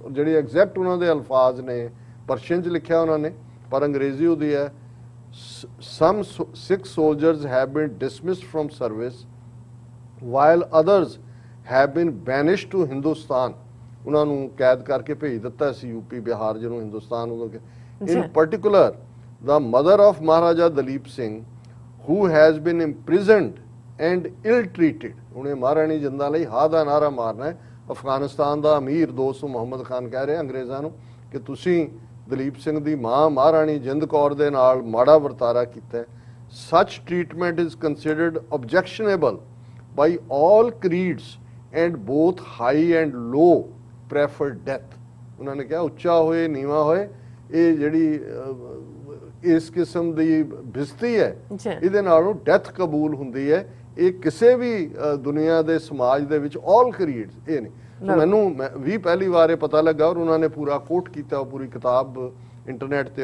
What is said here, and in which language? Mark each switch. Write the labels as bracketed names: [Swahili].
[Punjabi] ਔਰ ਜਿਹੜੀ ਐਗਜ਼ੈਕਟ ਉਹਨਾਂ ਦੇ ਅਲਫਾਜ਼ ਨੇ ਪਰਸ਼ੀਅਨ 'ਚ ਲਿਖਿਆ ਉਹਨਾਂ ਨੇ, ਪਰ ਅੰਗਰੇਜ਼ੀ ਉਹਦੀ ਹੈ [English] some Sikh soldiers have been dismissed from service while others have been banished to Hindustan। [Punjabi] ਉਹਨਾਂ ਨੂੰ ਕੈਦ ਕਰਕੇ ਭੇਜ ਦਿੱਤਾ ਸੀ ਯੂਪੀ ਬਿਹਾਰ ਜਿਹਨੂੰ ਹਿੰਦੁਸਤਾਨ ਉਦੋਂ। [English] in particular the mother of Maharaja Dalip Singh who has been imprisoned and ill treated। [Punjabi] ਉਹਨੇ ਮਹਾਰਾਣੀ ਜਿੰਦਾ ਲਈ ਹਾਂ ਦਾ ਨਾਰਾ ਮਾਰਨਾ ਹੈ। ਅਫਗਾਨਿਸਤਾਨ ਦਾ ਅਮੀਰ ਦੋਸਤ ਮੁਹੰਮਦ ਖਾਨ ਕਹਿ ਰਿਹਾ ਅੰਗਰੇਜ਼ਾਂ ਨੂੰ ਕਿ ਤੁਸੀਂ ਦਲੀਪ ਸਿੰਘ ਦੀ ਮਾਂ ਮਹਾਰਾਣੀ ਜਿੰਦ ਕੌਰ ਦੇ ਨਾਲ ਮਾੜਾ ਵਰਤਾਰਾ ਕੀਤਾ। [English] such treatment is considered objectionable by all creeds and both high and low prefer death। [Punjabi] ਉਹਨਾਂ ਨੇ ਕਿਹਾ ਉੱਚਾ ਹੋਏ ਨੀਵਾਂ ਹੋਏ, ਇਹ ਜਿਹੜੀ ਇਸ ਕਿਸਮ ਦੀ ਬਿਸਤੀ ਹੈ ਇਹਦੇ ਨਾਲੋਂ ਡੈਥ ਕਬੂਲ ਹੁੰਦੀ ਹੈ। ਇਹ ਕਿਸੇ ਵੀ ਦੁਨੀਆ ਦੇ ਸਮਾਜ ਦੇ ਵਿੱਚ ਆਲ ਕਰੀਡਸ ਇਹ ਨਹੀਂ। ਮੈਨੂੰ ਵੀ ਪਹਿਲੀ ਵਾਰ ਇਹ ਪਤਾ ਲੱਗਾ ਔਰ ਉਹਨਾਂ ਨੇ ਪੂਰਾ ਕੋਟ ਕੀਤਾ ਉਹ ਪੂਰੀ ਕਿਤਾਬ ਇੰਟਰਨੈਟ ਤੇ।